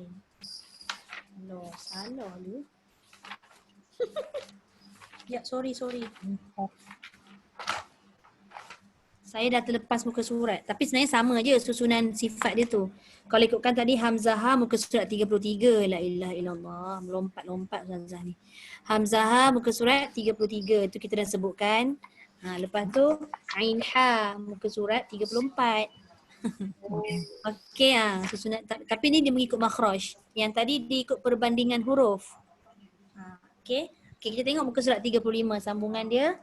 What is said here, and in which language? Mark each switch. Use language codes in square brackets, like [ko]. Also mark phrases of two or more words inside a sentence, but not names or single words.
[ms] No, salah lu. Ya, sorry. Saya dah terlepas muka surat. Tapi sebenarnya sama je susunan sifat dia tu. Kalau ikutkan tadi Hamzah muka surat 33. [ar] لا إله إلا الله. [ms] Melompat-lompat Hamzah ni. Hamzah muka surat 33. Itu kita dah sebutkan. Lepas tu Ain Ha muka surat 34. Okey susunan, tapi ni dia mengikut makhraj. Yang tadi dia ikut perbandingan huruf. Okey, kita tengok muka surat 35 sambungan dia.